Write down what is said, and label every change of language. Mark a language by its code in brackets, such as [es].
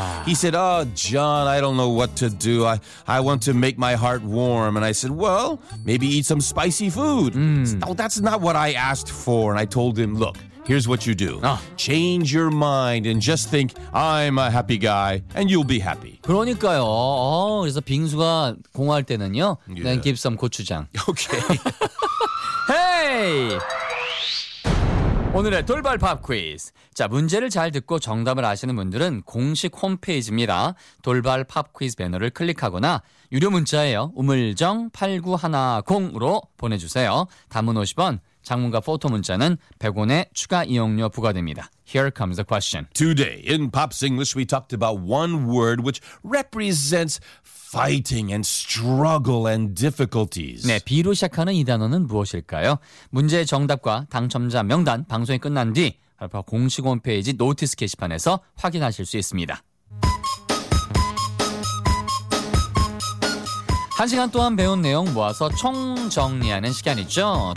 [en] He said, oh, John, I don't know what to do. I want to make my heart warm. And I said, well, maybe eat some spicy food. No, that's not what I asked for. And I told him, look. Here's what you do. Change your mind and just think I'm a happy guy and you'll be happy. [ko] 그러니까요. 그래서 빙수가 공허할 때는요. [en] Yeah. Then give some 고추장. Okay. [ko] Hey! 오늘의 돌발 팝 퀴즈. 자, 문제를 잘 듣고 정답을 아시는 분들은 공식 홈페이지입니다. 돌발 팝 퀴즈 배너를 클릭하거나 유료 문자예요. 우물정 8910으로 보내주세요. 단문 50원. 장문과 포토 문자는 100원의 추가 이용료 부과됩니다. [en] Here comes the question. Today in Pop's English, we talked about one word which represents fighting and struggle and difficulties. [ko] 네, B로 시작하는 이 단어는 무엇일까요? 문제의 정답과 당첨자 명단 방송이 끝난 뒤 공식 홈페이지 노티스 게시판에서 확인하실 수 있습니다. 한 시간 동안 배운 내용 모아서 총정리하는 시간이죠.